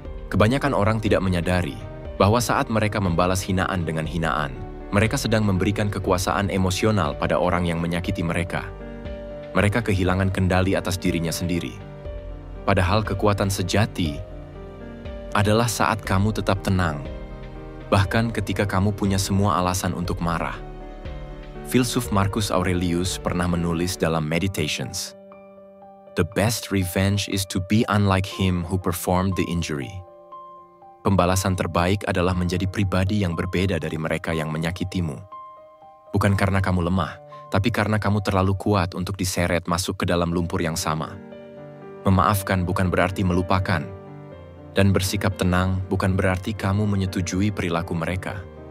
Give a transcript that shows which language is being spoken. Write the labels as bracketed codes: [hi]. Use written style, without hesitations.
[id] Kebanyakan orang tidak menyadari bahwa saat mereka membalas hinaan dengan hinaan, mereka sedang memberikan kekuasaan emosional pada orang yang menyakiti mereka. Mereka kehilangan kendali atas dirinya sendiri. Padahal kekuatan sejati adalah saat kamu tetap tenang, bahkan ketika kamu punya semua alasan untuk marah. Filsuf Marcus Aurelius pernah menulis dalam Meditations, [en] "The best revenge is to be unlike him who performed the injury." [id] Pembalasan terbaik adalah menjadi pribadi yang berbeda dari mereka yang menyakitimu. Bukan karena kamu lemah, tapi karena kamu terlalu kuat untuk diseret masuk ke dalam lumpur yang sama. Memaafkan bukan berarti melupakan, dan bersikap tenang bukan berarti kamu menyetujui perilaku mereka.